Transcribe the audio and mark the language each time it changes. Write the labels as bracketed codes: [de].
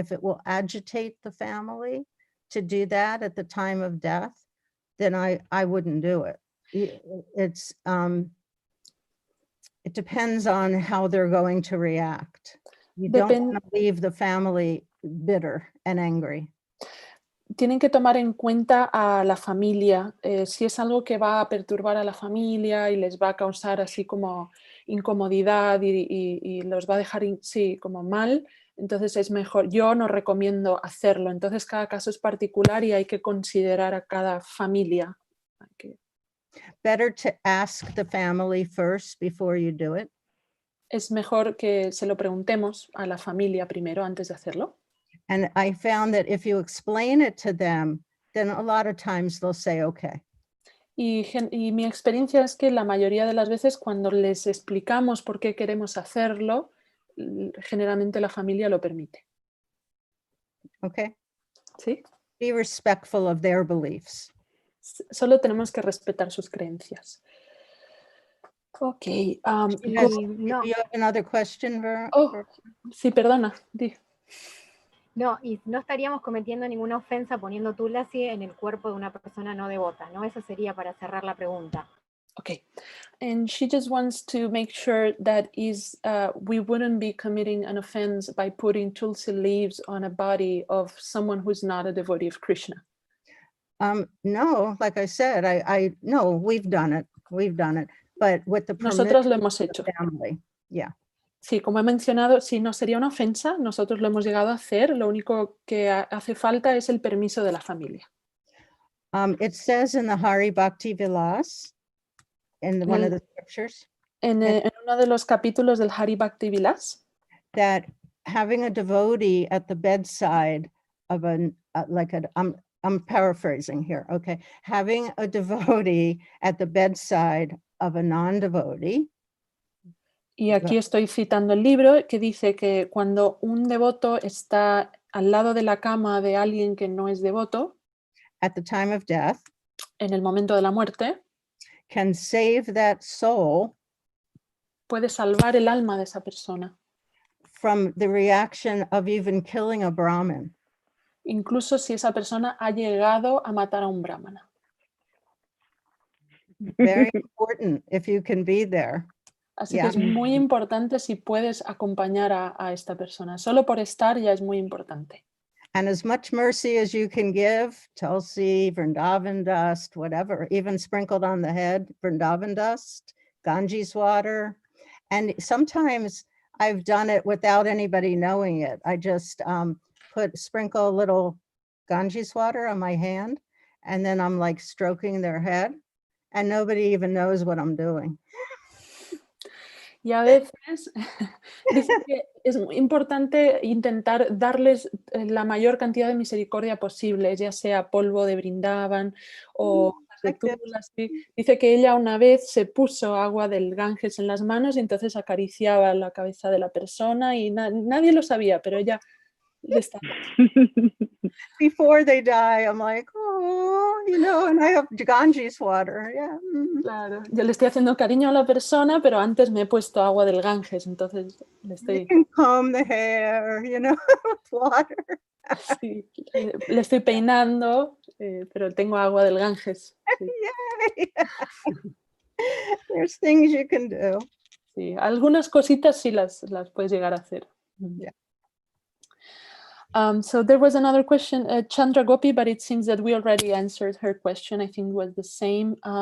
[en] If it will agitate the family to do that at the time of death, then I wouldn't do it. It depends on how they're going to react. You don't want to leave the family bitter and angry. [es] Tienen que tomar en cuenta a la familia. Si es algo que va a perturbar a la familia y les va a causar así como incomodidad y los va a dejar como mal, entonces es mejor. Yo no recomiendo hacerlo. Entonces cada caso es particular y hay que considerar a cada familia. [en] Better to ask the family first before you do it. [es] Es mejor que se lo preguntemos a la familia primero antes de hacerlo. [en] And I found that if you explain it to them, then a lot of times they'll say, okay. [es] Y mi experiencia es que la mayoría de las veces cuando les explicamos por qué queremos hacerlo, generalmente la familia lo permite. [en] Okay. [es] ¿Sí? [en] Be respectful of their beliefs. [es] Solo tenemos que respetar sus creencias. [en] Okay. You have another question, Vera? [es] Sí, perdona. Di. No, y no estaríamos cometiendo ninguna ofensa poniendo tulasi en el cuerpo de una persona no devota, ¿no? Eso sería para cerrar la pregunta. [en] Okay. And she just wants to make sure that we wouldn't be committing an offense by putting tulsi leaves on a body of someone who's not a devotee of Krishna. No, like I said, no, we've done it, but with the [es] Nosotros lo hemos hecho. [en] Family, yeah. [es] Sí, como he mencionado, si no sería una ofensa, nosotros lo hemos llegado a hacer, lo único que hace falta es el permiso de la familia. [en] It says in the Hari Bhaktivedanta, in one of the scriptures, [es] en uno de los capítulos del Hari Bhaktivedanta, [en] that having a devotee at the bedside of I'm paraphrasing here, okay. Having a devotee at the bedside of a non-devotee. [es] Y aquí estoy citando el libro que dice que cuando un devoto está al lado de la cama de alguien que no es devoto, [en] at the time of death, [es] en el momento de la muerte, [en] can save that soul, [es] puede salvar el alma de esa persona, [en] from the reaction of even killing a Brahmin. [es] Incluso si esa persona ha llegado a matar a un brahmana. [en] Very important if you can be there. [es] Así que es muy importante si puedes acompañar a esta persona. Solo por estar ya es muy importante. [en] And as much mercy as you can give, tulsi, Vrindavan dust, whatever, even sprinkled on the head, Vrindavan dust, Ganges water. And sometimes I've done it without anybody knowing it. I just sprinkle a little Ganges water on my hand, and then I'm like stroking their head, and nobody even knows what I'm doing. [es] Y a veces dice que es muy importante intentar darles la mayor cantidad de misericordia posible, ya sea polvo de Brindavan o de Tula, ¿sí? Dice que ella una vez se puso agua del Ganges en las manos y entonces acariciaba la cabeza de la persona y nadie lo sabía, pero ella le estaba... [en] Before they die, I'm like, oh, you know, and I have Ganges water. Yeah. [es] Claro, yo le estoy haciendo cariño a la persona, pero antes me he puesto agua del Ganges, entonces le estoy... [en] You can comb the hair, you know, with water. [es] Sí, le estoy peinando, pero tengo agua del Ganges. Sí. [en] Yay. There's things you can do. [es] Sí, algunas cositas sí las puedes llegar a hacer. [en] Yeah. So there was another question, Chandra Gopi, but it seems that we already answered her question. I think it was the same.